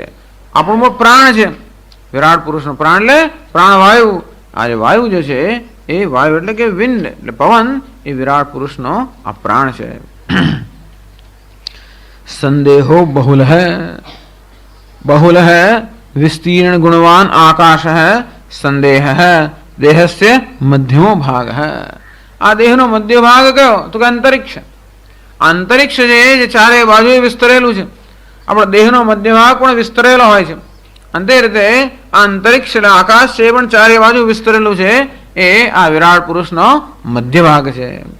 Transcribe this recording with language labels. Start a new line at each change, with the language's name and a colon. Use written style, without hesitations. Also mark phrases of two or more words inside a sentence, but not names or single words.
Gujarati: આપણું પણ પ્રાણ છે. વિરાટ પુરુષનો પ્રાણ એટલે પ્રાણવાયુ. આ જે વાયુ જે છે એ વાયુ એટલે કે વિન્ડ એટલે પવન એ વિરાટ પુરુષનો આ પ્રાણ છે.
Sanskrit: સંદેહો બહુલ બહુલ વિસ્તીर्ण गुणवान आकाश संदेह देहस्य मध्यमो भाग.
Gujarati: આ દેહનો મધ્ય ભાગ કયો? તો કે અંતરિક્ષ. અંતરિક્ષ જે ચારે બાજુએ વિસ્તરેલું છે. આપણો દેહનો મધ્ય ભાગ પણ વિસ્તરેલો હોય છે. અંતે રીતે આ અંતરિક્ષ એટલે આકાશ છે પણ ચારે બાજુ વિસ્તરેલું છે એ આ વિરાટ પુરુષનો મધ્ય ભાગ છે.